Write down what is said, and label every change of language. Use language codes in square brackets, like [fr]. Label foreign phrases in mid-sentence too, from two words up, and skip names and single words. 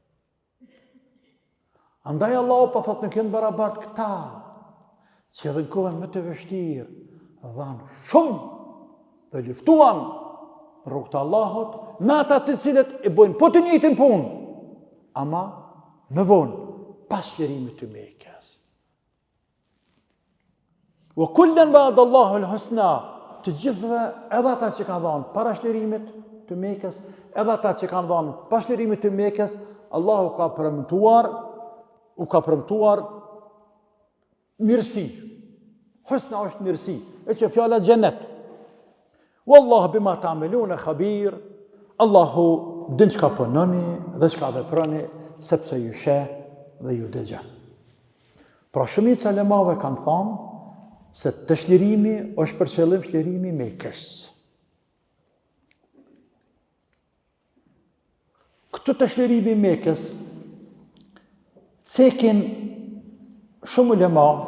[sq] Andaj Allah po thot nuk janë barabartë këta, që edhe në kohën më të vështirë, dhanë shumë dhe luftuan rrugë të Allahut, me ata të cilët e bojnë po të njëjtin punë, ama më vonë, pas shlirimit të Mekës. [ar] وكلا وعد الله الحسنى, [sq] të gjithëve edhe ata që kanë dhënë para shlirimit të Mekës, edhe ata që kanë dhënë pas shlirimit të Mekës, Allahu ka premtuar mirësi. Husna është mirësi, e që fjala xhenet. [ar] والله بما تعملون خبير. [sq] Allahu din çka punoni dhe çka veproni, sepse ju sheh dhe ju dëgjon. Pra shumica ulemave kanë thënë se të shlirimi është për qëllim shlirimi i Mekës. Këtë të shlirimi i Mekës cekin shumë ulema,